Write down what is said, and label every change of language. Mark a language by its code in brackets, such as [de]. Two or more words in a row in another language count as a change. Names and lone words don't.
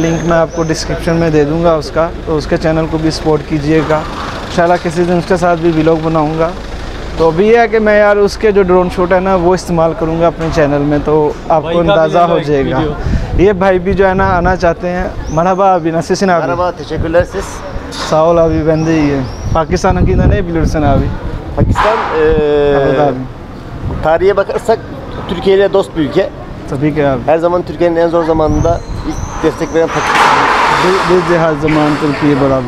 [ur] لنک میں آپ کو ڈسکرپشن میں دے دوں گا اس کا، تو اس کے چینل کو بھی سپورٹ کیجیے گا. ان شاء اللہ کسی دن اس کے ساتھ بھی ولاگ بناؤں گا۔ تو ابھی ہے کہ میں یار اس کے جو [en] drone shot [ur] ہے نا وہ استعمال کروں گا اپنے چینل میں، تو آپ کو اندازہ ہو جائے گا. یہ بھائی بھی جو ہے نا آنا چاہتے ہیں. [tr] मरहबा abi, nasılsın abi? Merhaba, teşekkürler siz. Sağ ol abi, ben de iyiyim. Pakistan'ınkinden ne bilirsin abi? Pakistan Evet abi. tarihe bakarsak Türkiye ile dost bir ülke. Tabii ki abi. Her zaman Türkiye'nin en zor zamanında ilk destek veren Pakistan. Biz de her zaman Türkiye beraber.